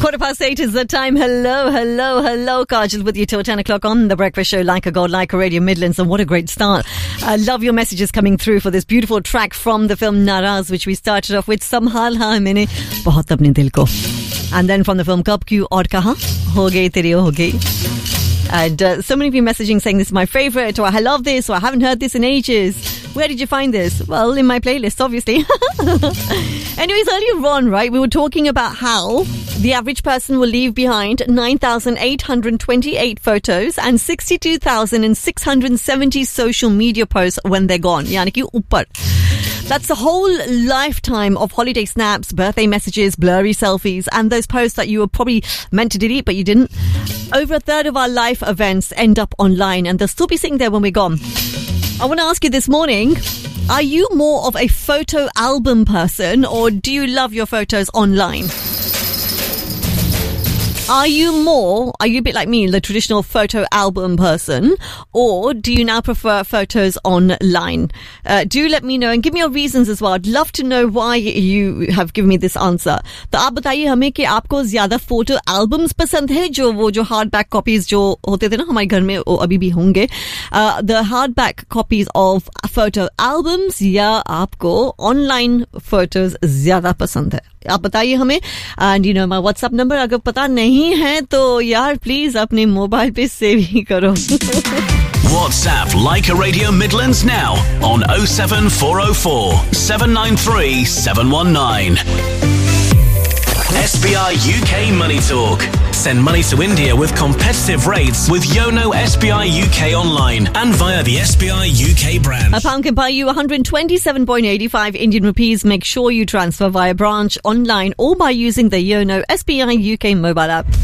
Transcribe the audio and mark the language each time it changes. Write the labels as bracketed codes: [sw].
[en] Quarter past eight is the time. Hello, hello, hello. Kajal with you till 10 o'clock on The Breakfast Show. Like a God, like a Radio Midlands. And what a great start. I love your messages coming through for this beautiful track from the film Naraz, which we started off with. [hi] संभाल हा मेने बहुत अपने दिल को. [en] And then from the film [hi] कब क्यूँ और कहाँ हो गए तेरे हो गए. [en] And so many of you messaging saying this is my favorite, or I love this, or I haven't heard this in ages. Where did you find this? Well, in my playlist, obviously. Anyways, earlier on, right, we were talking about how the average person will leave behind 9,828 photos and 62,670 social media posts when they're gone. [hi] Yani ki upar. [en] That's a whole lifetime of holiday snaps, birthday messages, blurry selfies, and those posts that you were probably meant to delete, but you didn't. Over a third of our life events end up online, and they'll still be sitting there when we're gone. I want to ask you this morning, are you more of a photo album person, or do you love your photos online? Are you a bit like me, the traditional photo album person, or do you now prefer photos online? Do let me know and give me your reasons as well. I'd love to know why you have given me this answer. [hi] सो, आप बताइए हमे की आपको ज़्यादा photo albums पसंद है, जो hardback copies जो होते थे ना हमारे घर में, वो अभी भी होंगे. [en] The hardback copies of photo albums [hi] या आपको ऑनलाइन फोटोज़ ज़्यादा पसंद है. आप बताइए हमें. [en] And you know my WhatsApp number. [hi] अगर पता नहीं है तो यार प्लीज अपने मोबाइल पे सेव ही करो. [en] WhatsApp like a radio Midlands now on 07404 793 719. SBI UK Money Talk. Send money to India with competitive rates with Yono SBI UK online and via the SBI UK branch. A pound can buy you 127.85 Indian rupees. Make sure you transfer via branch, online, or by using the Yono SBI UK mobile app.